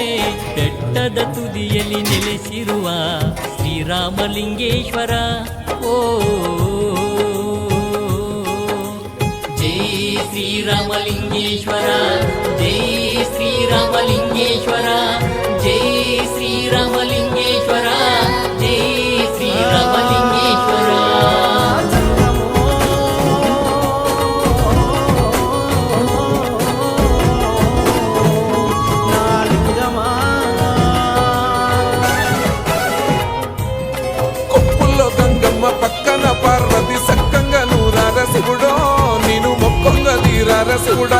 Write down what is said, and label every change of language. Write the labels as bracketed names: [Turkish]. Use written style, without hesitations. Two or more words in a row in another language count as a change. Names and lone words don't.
[Kannada] ಬೆಟ್ಟದ ತುದಿಯಲ್ಲಿ ನೆಲೆಸಿರುವ ಶ್ರೀರಾಮಲಿಂಗೇಶ್ವರ ಓ ಶ್ರೀರಾಮಲಿಂಗೇಶ್ವರ, ಜೈ ಶ್ರೀರಾಮಲಿಂಗೇಶ್ವರ, ಜೈ ಶ್ರೀರಾಮಲಿಂಗೇಶ್ವರ, ಜೈ ಶ್ರೀರಾಮಲಿಂಗೇಶ್ವರ. [Telugu] కొప్పుల్లో గంగమ్మ పక్కన పార్వతి సక్కంగా నూరార శివుడో, నేను మొక్కంగా తీరార శివుడో.